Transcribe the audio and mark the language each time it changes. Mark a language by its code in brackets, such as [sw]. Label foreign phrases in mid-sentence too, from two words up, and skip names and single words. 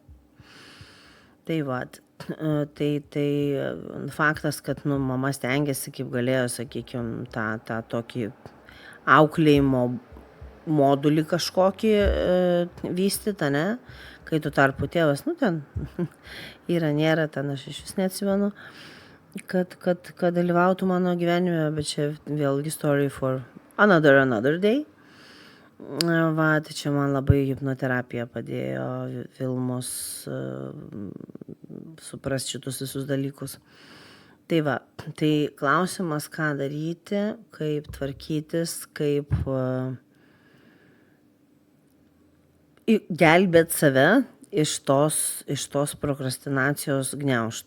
[lt] Tai vat, tai faktas, kad mama stengiasi, kaip galėjo, sakykime, tą tokį auklėjimo modulį kažkokį vystyti, ne? Kai tu tarpu tėvas, ten yra, nėra, ten aš iš vis neatsimenu, kad dalyvautų mano gyvenime, bet čia vėlgi [en] story for another day. [lt] Tai čia man labai hipnoterapija padėjo Vilmos suprasti šitus visus dalykus. Tai tai klausimas, ką daryti, kaip tvarkytis, kaip gelbėt save iš tos prokrastinacijos gniaužtų.